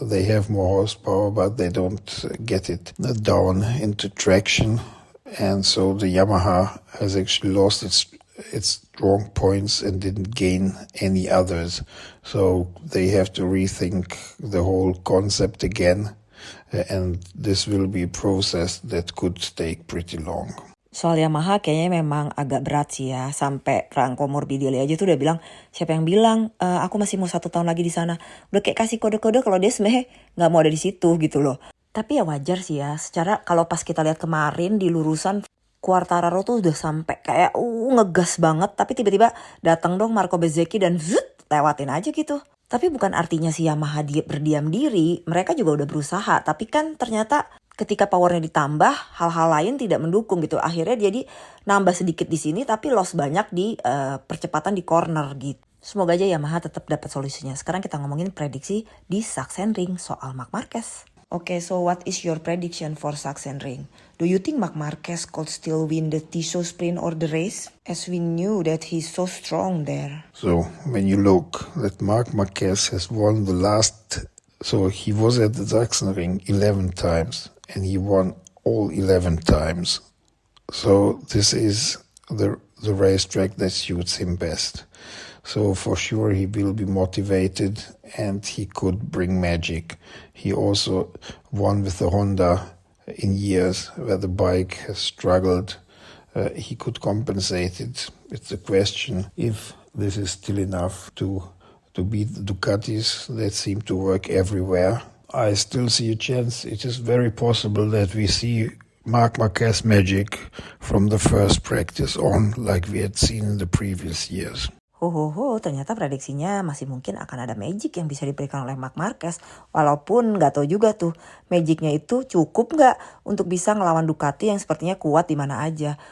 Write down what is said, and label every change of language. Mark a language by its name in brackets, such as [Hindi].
[English] They have more horsepower, but they don't get it down into traction, and so the Yamaha has actually lost its strong points and didn't gain any others. So they have to rethink the whole concept again, and this will be a process that could take pretty long. [Indonesian] Soal Yamaha kayaknya memang agak berat sih ya. Sampai Franco Morbidelli aja tuh udah bilang, siapa yang bilang aku masih mau 1 tahun lagi di sana. Udah kayak kasih kode-kode kalau dia sebenarnya nggak mau ada di situ gitu loh. Tapi ya wajar sih ya. Secara kalau pas kita lihat kemarin di lurusan, Quartararo tuh udah sampai kayak ngegas banget. Tapi tiba-tiba datang dong Marco Bezzecchi dan lewatin aja gitu. Tapi bukan artinya si Yamaha berdiam diri. Mereka juga udah berusaha. Tapi kan ternyata ketika powernya ditambah, hal-hal lain tidak mendukung gitu. Akhirnya jadi nambah sedikit di sini, tapi loss banyak di percepatan di corner gitu. Semoga aja Yamaha tetap dapat solusinya. Sekarang kita ngomongin prediksi di Sachsenring soal Marc Marquez. [English] Okay, so what is your prediction for Sachsenring? Do you think Marc Marquez could still win the Tissot sprint or the race? As we knew that he's so strong there. So when you look that Marc Marquez has won the last, so he was at the Sachsenring 11 times. And he won all 11 times. So this is the racetrack that suits him best. So for sure he will be motivated and he could bring magic. He also won with the Honda in years where the bike has struggled. He could compensate it. It's a question if this is still enough to beat the Ducatis that seem to work everywhere. I still see a chance. It is very possible that we see Marc Marquez magic from the first practice on, like we had seen in the previous years. [Indonesian] Ternyata prediksinya masih mungkin akan ada magic yang bisa diberikan oleh Marc Marquez. Walaupun nggak tahu juga tuh magicnya itu cukup nggak untuk bisa ngelawan Ducati yang sepertinya kuat di mana aja.